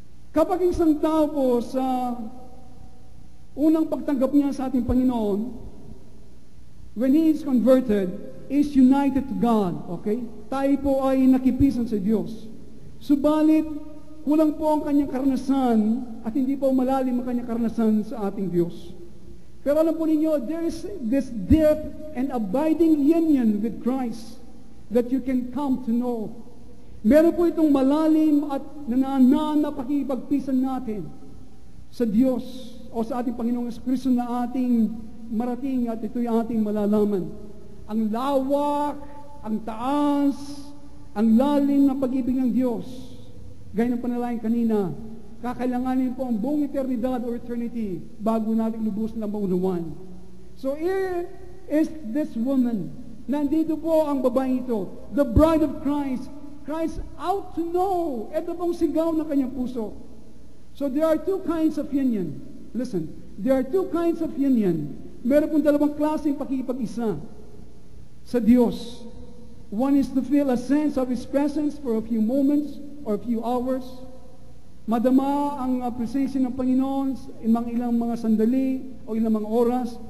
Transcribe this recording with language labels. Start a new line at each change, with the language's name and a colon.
Filipino: Kapag isang tao po sa unang pagtanggap niya sa ating Panginoon,
English: when he is converted, is united to God, okay?
Filipino: Tayo po ay nakipisan sa Diyos. Subalit, kulang po ang kanyang karanasan at hindi po malalim ang kanyang karanasan sa ating Diyos. Pero alam po ninyo,
English: there is this deep and abiding union with Christ that you can come to know.
Filipino: Meron po itong malalim at nananaan na pakikipagpisan natin sa Diyos o sa ating Panginoong Jesucristo na ating marating at ito'y ating malalaman. ang lawak, ang taas, ang lalim ng pag-ibig ng Diyos. Gaya ng panalangin kanina, kakailanganin po ang buong eternidad or eternity bago natin lubos na maunawan.
English: So here is this woman.
Filipino: Nandito po ang babae ito,
English: the bride of Christ. Christ out to know.
Filipino: Ito pong sigaw ng kanyang puso.
English: So there are two kinds of union. Listen, there are two kinds of union.
Filipino: Meron pong dalawang klaseng pakikipag-isa sa Diyos.
English: One is to feel a sense of His presence for a few moments or a few hours.
Filipino: Madama ang appreciation ng Panginoon in mga ilang mga sandali o ilang mga oras.